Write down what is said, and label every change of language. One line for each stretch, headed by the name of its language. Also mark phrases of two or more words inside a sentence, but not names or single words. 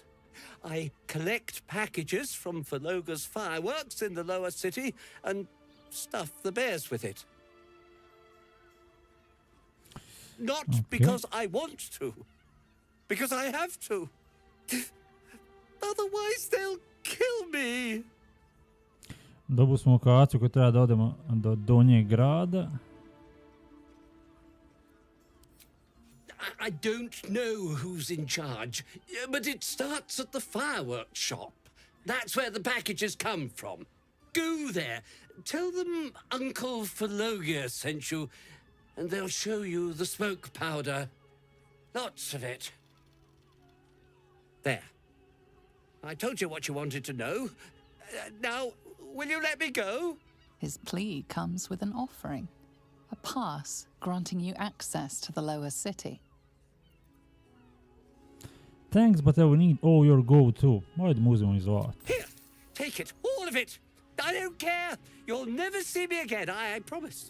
English: I collect packages from Valoga's fireworks in the lower city and stuff the bears with it. Not because I want to. Because I have to. Otherwise they'll kill me.
Serbian: Dobili smo lokaciju koju treba da odemo do donjeg grada.
English: I don't know who's in charge, but it starts at the fireworks shop. That's where the packages come from. Go there. Tell them Uncle Phalogia sent you, and they'll show you the smoke powder. Lots of it. There. I told you what you wanted to know. Now, will you let me go? His plea comes with an offering. A pass granting you access to the lower city. Thanks, but I will need all your gold too.
Serbian: Ajde mu uzmemo i zlato.
English: Here, take it. All of it. I don't care. You'll never see me again, I promise.